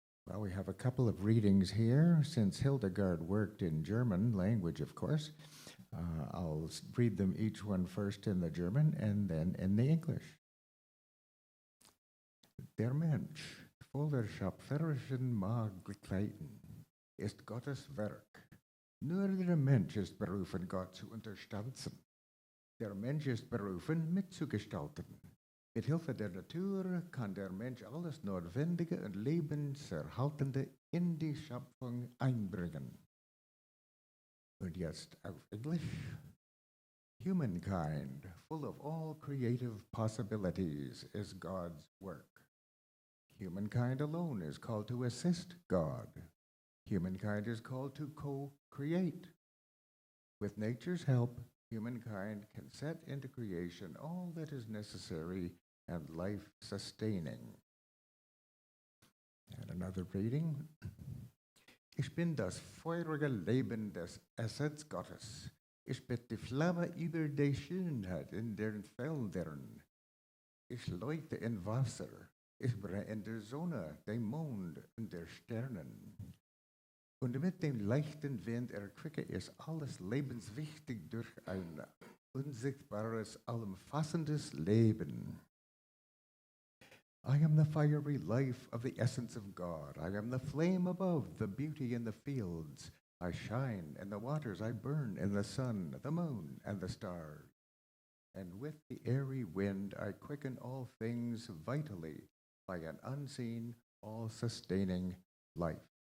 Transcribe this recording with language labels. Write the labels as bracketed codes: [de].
[en] Well, we have a couple of readings here. Since Hildegard worked in German language, of course, I'll read them each one first in the German and then in the English. [de] Der Mensch, voller schöpferischen Möglichkeiten, ist Gottes Werk. Nur der Mensch ist berufen, Gott zu unterstützen. Der Mensch ist berufen, mitzugestalten. Mit Hilfe der Natur kann der Mensch alles Notwendige und Lebenserhaltende in die Schöpfung einbringen. Und jetzt auf Englisch. [en] Humankind, full of all creative possibilities, is God's work. Humankind alone is called to assist God. Humankind is called to co-create. With nature's help, humankind can set into creation all that is necessary and life-sustaining. And another reading. [de] Ich bin das feurige Leben des Essens Gottes. Ich bin die Flamme über die Schönheit in den Feldern. Ich leuchte in Wasser. Ich brenne in der Sonne, dem Mond und der Sternen. Und mit dem leichten Wind erquicke ich alles lebenswichtig durch ein unsichtbares, allumfassendes Leben. [en] I am the fiery life of the essence of God. I am the flame above, the beauty in the fields. I shine in the waters, I burn in the sun, the moon, and the stars. And with the airy wind I quicken all things vitally by an unseen, all-sustaining life.